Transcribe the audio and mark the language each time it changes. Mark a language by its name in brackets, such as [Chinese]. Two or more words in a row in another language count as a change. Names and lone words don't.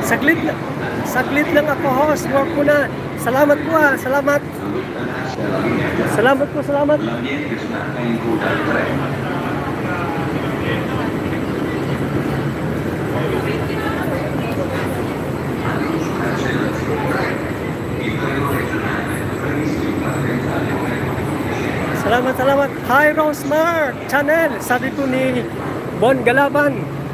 [Filipino] Saglit lang ako, host. Work ko na. Salamat po salamat. Salamat po, salamat. [Italian] L'ambiente sta in coda al treno. Il treno regionale previsto in partenza alle ore. [Filipino] Salamat. Hi Rosmar Channel. Sabi po ni Bon Galaban.